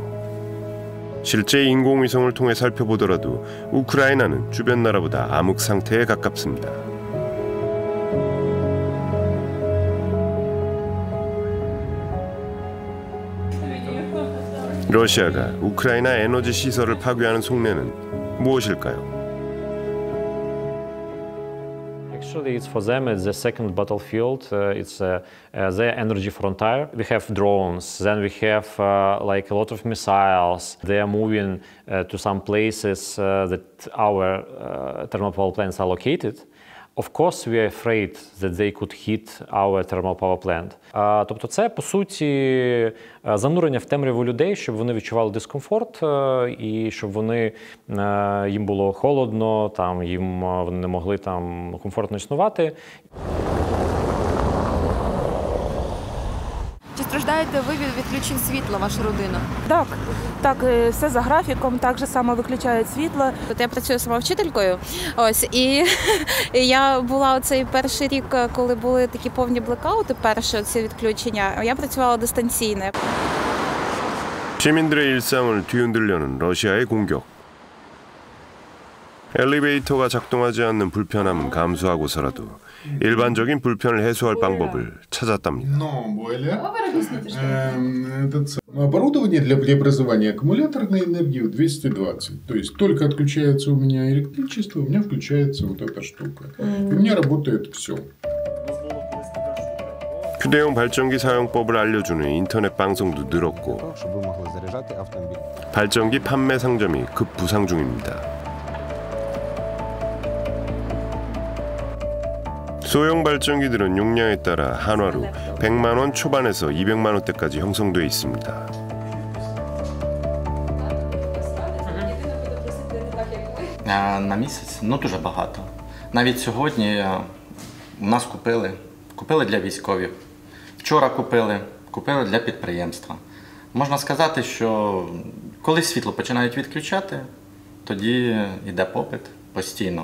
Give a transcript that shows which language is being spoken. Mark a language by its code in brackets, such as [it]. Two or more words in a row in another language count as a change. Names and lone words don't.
[ko] 실제 인공위성을 통해 살펴보더라도 우크라이나는 주변 나라보다 암흑 상태에 가깝습니다. 러시아가 우크라이나 에너지 시설을 파괴하는 속내는 무엇일까요? [en] Actually, it's for them. It's the second battlefield. It's their energy frontier. We have drones. Then we have like a lot of missiles. They are moving to some places that our thermal power plants are located. Of course, we are afraid that they could hit our thermal power plant. [uk] Тобто це, по суті, занурення в темряву людей, щоб вони відчували дискомфорт і щоб їм було холодно, вони не могли там комфортно існувати. Чи страждаєте ви від відключень світла, ваша родина? Так, все за графіком, так же само виключають світло. Я працюю сама вчителькою, і я була оцей перший рік, коли були такі повні блекаути, перші ці відключення, я працювала дистанційно. [ko] 시민들의 일상을 뒤흔들려는 러시아의 공격. 엘리베이터가 작동하지 않는 불편함은 감수하고서라도 일반적인 불편을 해소할 방법을 찾았답니다. [ru] Оборудование для преобразования аккумуляторной энергии в 220. То есть только отключается у меня электричество, у меня включается вот эта штука. И у меня работает все. [ko] 휴대용 발전기 사용법을 알려주는 인터넷 방송도 늘었고 발전기 판매 상점이 급부상 중입니다. 소형 발전기들은 용량에 따라 한화로 100만 원 초반에서 200만 원대까지 형성돼 있습니다. [uk] На місяць? Дуже багато. Навіть сьогодні у нас купили для військових. Вчора купили для підприємства. Можна сказати, що коли світло починають відключати, тоді йде попит постійно.